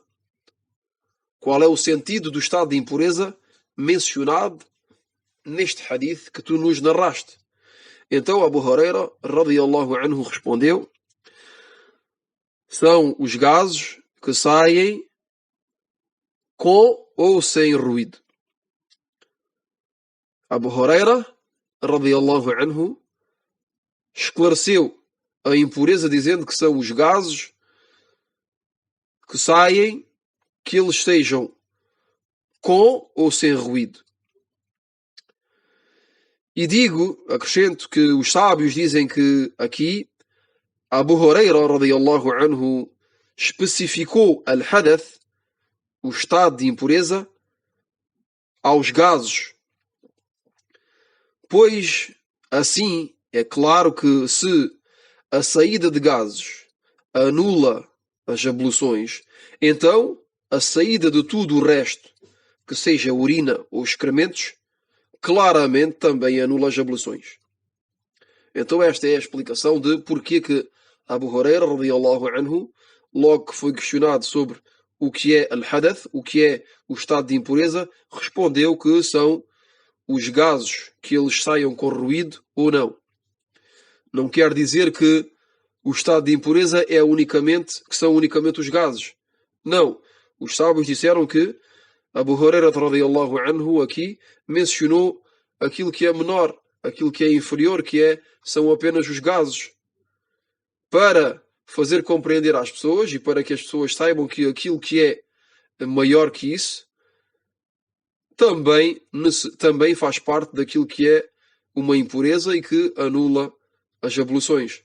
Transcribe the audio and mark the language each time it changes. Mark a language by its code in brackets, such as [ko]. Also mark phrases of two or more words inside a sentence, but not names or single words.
[pt] Qual é o sentido do estado de impureza mencionado neste hadith que tu nos narraste? Então Abu Huraira [ar] رضي الله عنه [pt] respondeu: são os gases que saem com ou sem ruído. Abu Huraira, [ar] رضي الله عنه, [pt] esclareceu a impureza dizendo que são os gases que saem, que eles sejam com ou sem ruído. E acrescento que os sábios dizem que aqui Abu Huraira, [ar] رضي الله عنه, [pt] especificou al-hadath, o estado de impureza, aos gases. Pois, assim, é claro que se a saída de gases anula as abluções, então a saída de tudo o resto, que seja urina ou excrementos, claramente também anula as abluções. Então esta é a explicação de porque que Abu Huraira, [ar] رضي الله عنه, [pt] logo que foi questionado sobre o que é al-hadath, o que é o estado de impureza, respondeu que são os gases que eles saiam com ruído ou não. Não quer dizer que o estado de impureza que são unicamente os gases. Não. Os sábios disseram que Abu Huraira, [ar] رضي الله عنه, [pt] aqui mencionou aquilo que é menor, aquilo que é inferior, são apenas os gases, para fazer compreender às pessoas e para que as pessoas saibam que aquilo que é maior que isso também faz parte daquilo que é uma impureza e que anula as abluções.